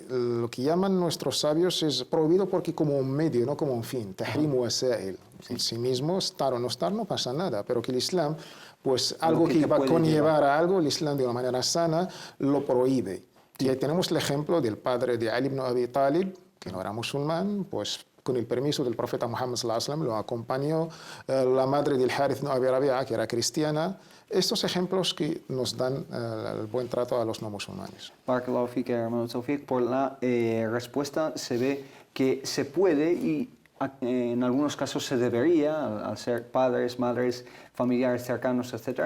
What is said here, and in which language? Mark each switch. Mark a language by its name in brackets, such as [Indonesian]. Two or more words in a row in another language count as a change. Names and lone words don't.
[Spanish] Lo que llaman nuestros sabios es prohibido porque como un medio, no como un fin, [Arabic] تحريم وسائل. [Spanish] En sí mismo, estar o no estar, no pasa nada, pero que el Islam, pues algo que va a conllevar a algo, el Islam de una manera sana lo prohíbe. Y ahí tenemos el ejemplo del padre de Ali ibn Abi Talib, que no era musulmán, pues con el permiso del profeta Muhammad [Arabic] صلى الله عليه وسلم [Spanish] lo acompañó, la madre del Harith ibn Abi Rabi'a, que era cristiana. Estos ejemplos que nos dan el buen trato a los no musulmanes. [Arabic] بارك الله فيك, [Spanish] hermano Tawfiq. Por la respuesta se ve que se puede y en algunos casos se debería, al ser padres, madres, familiares cercanos, etc.